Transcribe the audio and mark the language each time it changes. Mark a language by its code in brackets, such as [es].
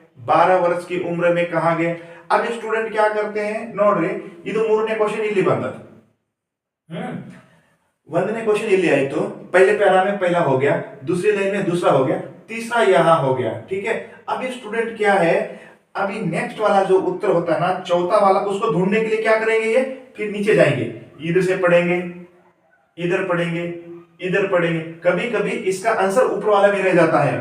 [hi] 12 वर्ष की उम्र में कहा गए? अब स्टूडेंट क्या करते हैं? [kn] ನೋಡ್ರಿ ಇದು ಮೂರನೇ ಕ್ವೆಶ್ಚನ್ ಇಲ್ಲಿ ಬಂದದ್ದು। ಒಂದನೇ [hi] क्वेश्चन [kn] ಇಲ್ಲಿ [hi] आयतो, पहले पैरा में पहला हो गया, दूसरी लाइन में दूसरा हो गया, तीसरा यहां हो गया। ठीक है, अब स्टूडेंट क्या है, अभी नेक्स्ट वाला जो उत्तर होता है ना, चौथा वाला, उसको ढूंढने के लिए क्या करेंगे? ये फिर नीचे जाएंगे, इधर से पढ़ेंगे, इधर पढ़ेंगे, इधर पढ़ेंगे, कभी कभी इसका आंसर ऊपर वाला भी रह जाता है।